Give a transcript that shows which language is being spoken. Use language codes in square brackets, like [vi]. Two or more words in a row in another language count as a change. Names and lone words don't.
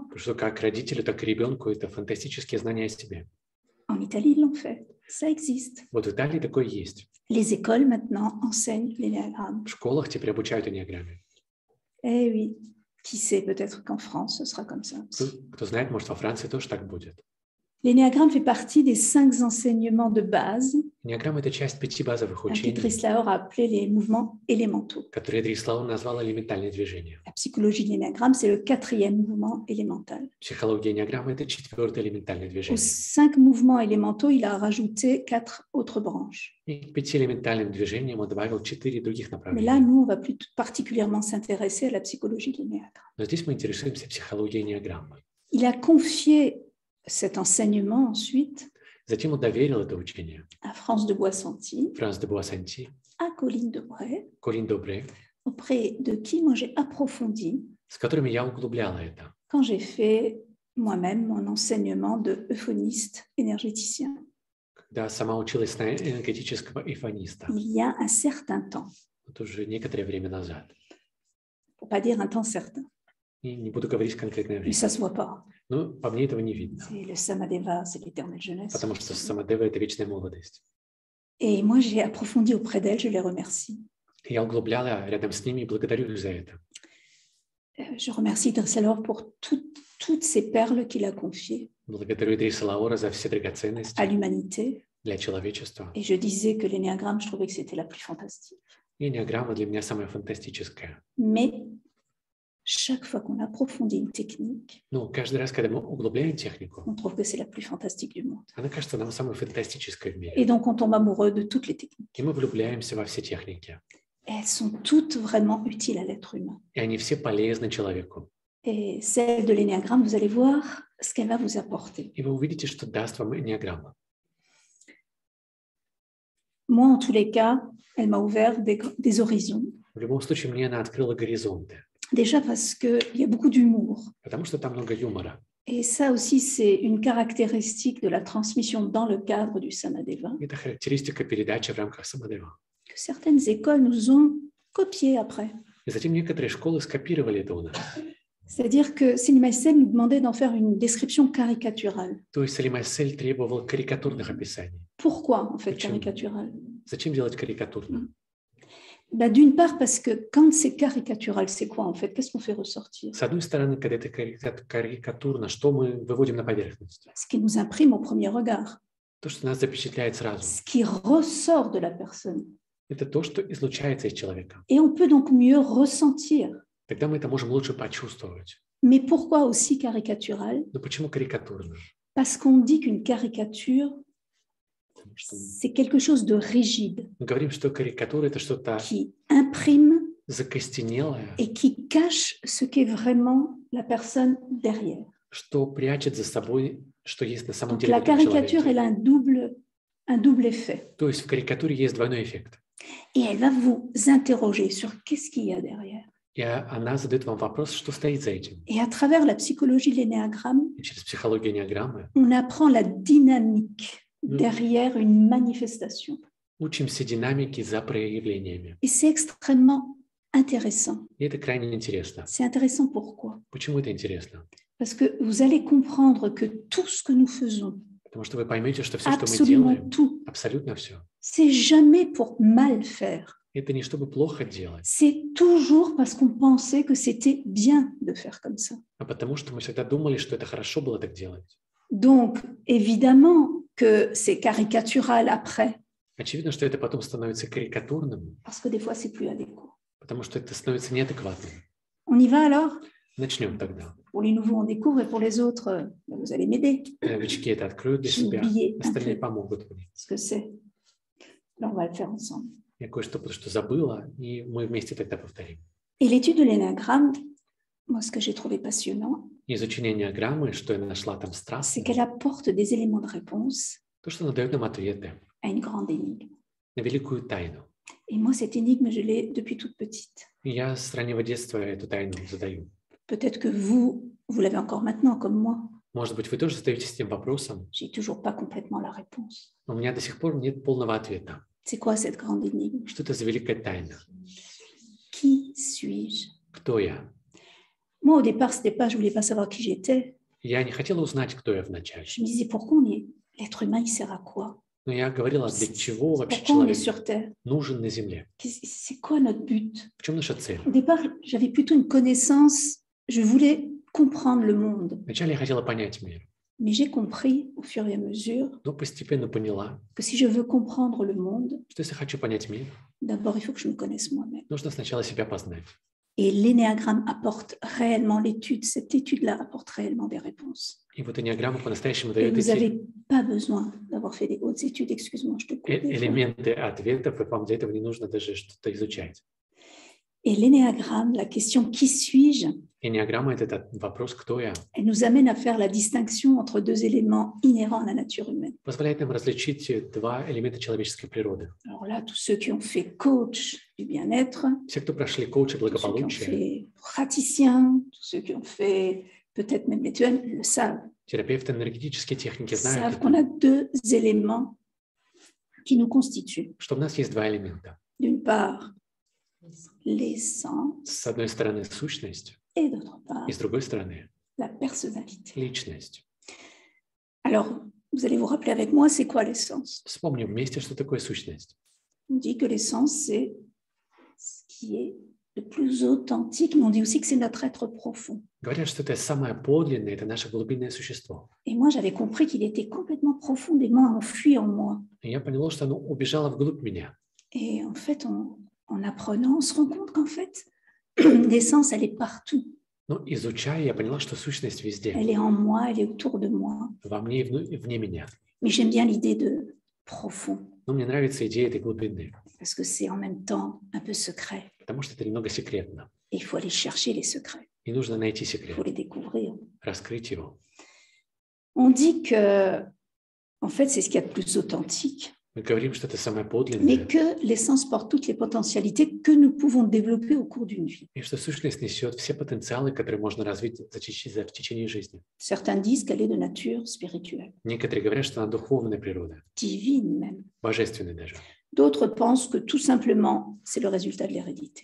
[ru] Потому что как родителю, так и ребенку это фантастические знания о себе. [fr] En Italie, ils l'ont fait. Ça existe. [ru] Вот в Италии такое есть. [fr] Les écoles maintenant enseignent l'énéagramme. [ru] В школах теперь обучают энеограмме. [fr] Eh oui, qui sait, peut-être qu'en France, ce sera comme ça aussi. [ru] Кто знает, может, во Франции тоже так будет. [fr] L'énéagramme fait partie des 5 enseignements de base [ru] Энеограмма – это часть 5 базовых [fr] que [ru] учений, [fr] Drislauer a appelé les mouvements élémentaux. [ru] которые Дрислауэр назвал элементальные движения. [fr] La psychologie de l'énéagramme, c'est le 4e mouvement élémental. [ru] Психология энеограммы – это 4-е элементальное [fr] Aux [ru] движение. [fr] 5 mouvements élémentaux, il a rajouté 4 autres branches. [ru] И к 5 элементальным движениям он добавил 4 других [fr] Mais là, [ru] направления. [fr] nous, on va plus particulièrement s'intéresser à la psychologie de l'énéagramme. [ru] Но здесь мы интересуемся психологией энеограммы. [fr] Il a confié cet enseignement ensuite [ru] Затем он доверил это учение [fr] à France de Boissonty, [ru] Франс де Буассанти, [fr] à Colline de Bray, [ru] Колин Добре, [fr] auprès de qui moi j'ai approfondi [ru] с которыми я углубляла это, [fr] quand j'ai fait moi-même mon enseignement de euphoniste énergéticien [ru] когда сама училась на энергетического эйфониста. [fr] il y a un certain temps, [ru] Вот уже некоторое время назад. [fr] pour pas dire un temps certain, [ru] И не буду говорить конкретное [fr] mais [ru] время. [fr] ça se voit pas. [ru] Но по мне этого не видно, [fr] C'est le Samadeva, c'est l'éternelle jeunesse. [ru] потому что самодева – это вечная молодость. [fr] Et moi j'ai approfondi auprès d'elle, je les remercie. [ru] Я углубляла рядом с ними и благодарю их за это. [fr] Je remercie Drislauer pour toutes ces perles qu'il a confiées [ru] Благодарю Идриса Лаура за все драгоценности [fr] à l'humanité. [ru] для человечества. [fr] Et je disais que l'énéagramme, je trouvais que c'était la plus fantastique. [ru] И энеограмма для меня самая фантастическая. [fr] Mais chaque fois qu'on approfondit une technique, [ru] Но каждый раз, когда мы углубляем технику, [fr] on trouve que c'est la plus fantastique du monde. [ru] она кажется нам самой фантастической в мире. [fr] Et donc on tombe amoureux de toutes les techniques. [ru] И мы влюбляемся во все техники. [fr] Et elles sont toutes vraiment utiles à l'être humain. [ru] И они все полезны человеку. [fr] Et celle de l'énéagramme, vous allez voir ce qu'elle va vous apporter. [ru] И вы увидите, что даст вам энеограмма. [fr] Moi, en tous les cas, elle m'a ouvert des horizons. [ru] В любом случае, мне она открыла горизонты, [fr] Déjà parce qu'il y a beaucoup d'humour. [ru] потому что там много юмора. [fr] Et ça aussi, c'est une caractéristique de la transmission dans le cadre du Samadeva, [ru] Это характеристика передачи в рамках самодева. [fr] que certaines écoles nous ont copié après. [ru] И затем некоторые школы скопировали это у нас. [fr] C'est-à-dire que Selim Aïssel nous demandait d'en faire une description caricaturale. [ru] То есть Салим Айсель требовал карикатурных описаний. [fr] Pourquoi, en fait, [ru] Почему? [fr] caricatural? [ru] Зачем делать карикатурно? [fr] Ben, d'une part, parce que quand c'est caricatural, c'est quoi, en fait? Qu'est-ce qu'on fait ressortir? [ru] С одной стороны, когда это карикатурно, что мы выводим на поверхность? [fr] Ce qui nous imprime au premier regard, [ru] То, что нас запечатляет сразу. [fr] ce qui ressort de la personne. [ru] Это то, что излучается из человека. [fr] Et on peut donc mieux ressentir. [ru] Тогда мы это можем лучше почувствовать. [fr] Mais pourquoi aussi caricatural? [ru] Но почему карикатурно? [fr] Parce qu'on dit qu'une caricature, [ru] Потому что [fr] c'est quelque chose de rigide, [ru] мы говорим, что карикатура – это что-то [fr] qui imprime [ru] закостенелое, [fr] et qui cache ce qu'est vraiment la personne derrière. [ru] что прячет за собой, что есть на самом [fr] Donc [ru] деле в [fr] la [ru] этом [fr] caricature, [ru] человеке. [fr] elle a un double effet. [ru] То есть в карикатуре есть двойной эффект. [fr] Et elle va vous interroger sur qu'est-ce qu'il y a derrière. [ru] И она задает вам вопрос, что стоит за этим. [fr] Et à travers la psychologie de l'énéagramme, [ru] И через психологию энеограммы [fr] on apprend la dynamique derrière une manifestation. [ru] учимся динамике за проявлениями. [fr] Et c'est extrêmement intéressant. [ru] И это крайне интересно. [fr] C'est intéressant pourquoi? [ru] Почему это интересно? [fr] Parce que vous allez comprendre que tout ce que nous faisons, [ru] Потому что вы поймете, что все, что мы [fr] absolument [ru] делаем, [fr] tout, [ru] абсолютно все, [fr] c'est jamais pour mal faire. [ru] это не чтобы плохо делать, [fr] C'est toujours parce qu'on pensait que c'était bien de faire comme ça. [ru] а потому что мы всегда думали, что это хорошо было так делать. [fr] Donc, évidemment que c'est caricatural après, [ru] Очевидно, что это потом становится карикатурным, [fr] parce que des fois, c'est plus adéquat. [ru] потому что это становится неадекватным. [fr] On y va alors? [ru] Начнем тогда. [fr] Pour les nouveaux, on découvre, et pour les autres, vous allez m'aider. [ru] Новички это откроют для [fr] J'ai [ru] себя, [fr] oublié un [ru] остальные [fr] peu [ru] помогут мне. [fr] ce que c'est. Là, on va le faire ensemble. [ru] Я кое-что потому что забыла, и мы вместе тогда повторим. [fr] Et l'étude de l'énéagramme, moi, ce que j'ai trouvé passionnant, [ru] Изучение энеограммы, что я нашла там [fr] c'est [ru] страстно, [fr] qu'elle apporte des éléments de réponse [ru] то, что она дает нам ответы [fr] à une grande énigme. [ru] на великую тайну. [fr] Et moi, cette énigme, je l'ai depuis toute petite. [ru] И я с раннего детства эту тайну задаю. [fr] Peut-être que vous l'avez encore maintenant, comme moi. [ru] Может быть, вы тоже задаетесь этим вопросом, [fr] J'ai toujours pas complètement la réponse. [ru] но у меня до сих пор нет полного ответа. [fr] C'est quoi cette grande énigme? [ru] Что это за великая тайна? [fr] Qui suis-je? [ru] Кто я? [fr] Moi, au départ, c'était pas, je voulais pas savoir qui j'étais. [ru] Я не хотела узнать, кто я вначале. [fr] Je me disais, pourquoi on est, l'être humain, il sert à quoi? [ru] Но я говорила, для чего вообще [fr] Pourquoi on est [ru] человек [fr] sur Terre? [ru] нужен на Земле? [fr] C'est quoi notre but? [ru] В чем наша цель? [fr] Au départ, j'avais plutôt une connaissance, je voulais comprendre le monde. [ru] Вначале я хотела понять мир, [fr] Mais j'ai compris au fur et à mesure [ru] но постепенно поняла, [fr] que si je veux comprendre le monde, [ru] что если хочу понять мир, [fr] d'abord, il faut que je me connaisse moi-même. [ru] нужно сначала себя познать. [fr] Et l'énéagramme apporte réellement l'étude, cette étude-là apporte réellement des réponses. [ru] И вот энеограмма по-настоящему [fr] Et [ru] дает [fr] vous [ru] эти [fr] n'avez pas besoin d'avoir fait des hautes études, excuse-moi, je te coupe. des fois. [ru] элементы ответов, и вам для этого не нужно даже что-то изучать. [fr] Et l'énéagramme, la question qui suis-je, [ru] Энеограмма – это этот вопрос «Кто я?» [fr] elle nous amène à faire la distinction entre deux éléments inhérents à la nature humaine. [ru] позволяет нам различить два элемента человеческой природы. [fr] Alors là, tous ceux qui ont fait coach du bien-être, [ru] Все, кто прошли коучи [fr] tous ceux qui ont [ru] благополучия, [fr] fait praticien, tous ceux qui ont fait peut-être même les TEM, le savent. [ru] терапевты, энергетические техники [fr] Ils [ru] знают, [fr] savent qu'on a deux éléments qui nous constituent. [ru] что у нас есть два элемента. [fr] D'une part, l'essence, [ru] С одной стороны сущность, [fr] et d'autre part, [ru] и с другой стороны [fr] la personnalité. [ru] личность. [fr] Alors, vous allez vous rappeler avec moi, c'est quoi l'essence? [ru] Вспомним вместе, что такое сущность. [fr] On dit que l'essence, c'est ce qui est le plus authentique, mais on dit aussi que c'est notre être profond. [ru] Говорят, что это самое подлинное, это наше глубинное существо. [fr] Et moi, j'avais compris qu'il était complètement profondément enfui en moi. [ru] И я поняла, что оно убежало вглубь меня. [fr] Et en fait, en apprenant, on se rend compte qu'en fait, l'essence, elle est partout. [ru] Но изучая, я поняла, что сущность везде. [fr] Elle est en moi, elle est autour de moi. [ru] Во мне и вне меня. [fr] Mais j'aime bien l'idée de profond, [ru] Но мне нравится идея этой глубины, [fr] parce que c'est en même temps un peu secret. [ru] потому что это немного секретно. [fr] Et il faut aller chercher les secrets, [ru] И нужно найти [fr] il [ru] секрет, [fr] faut les découvrir. [ru] раскрыть его. [fr] On dit que, en fait, c'est ce qu'il y a de plus authentique, [ru] Мы говорим, что это самое [fr] mais [ru] подлинное, [fr] que l'essence porte toutes les potentialités que nous pouvons développer au cours d'une vie. [ru] и что сущность несет все потенциалы, которые можно развить в течение жизни. [fr] Certains disent qu'elle est de nature spirituelle, [ru] Некоторые говорят, что она духовная природа, [fr] divine même. [ru] божественная даже. [fr] D'autres pensent que tout simplement, c'est le résultat de l'hérédité.